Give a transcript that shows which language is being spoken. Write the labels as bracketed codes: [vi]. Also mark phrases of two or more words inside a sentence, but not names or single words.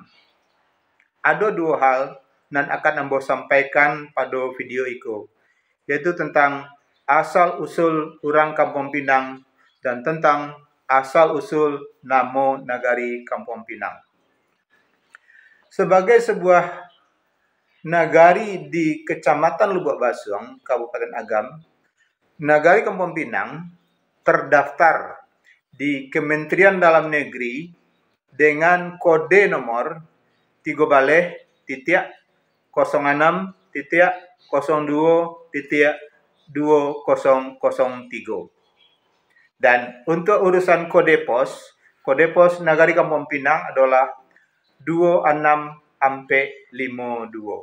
[id] Ada dua hal nan akan ambo sampaikan pada video itu, yaitu tentang asal-usul orang Kampung Pinang dan tentang asal-usul nama Nagari Kampung Pinang. Sebagai sebuah nagari di Kecamatan Lubuk Basuang, Kabupaten Agam, Nagari Kampung Pinang terdaftar di Kementerian Dalam Negeri dengan kode nomor 13-06-02.2003. Dan untuk urusan kode pos Nagari Kampung Pinang adalah 26-52.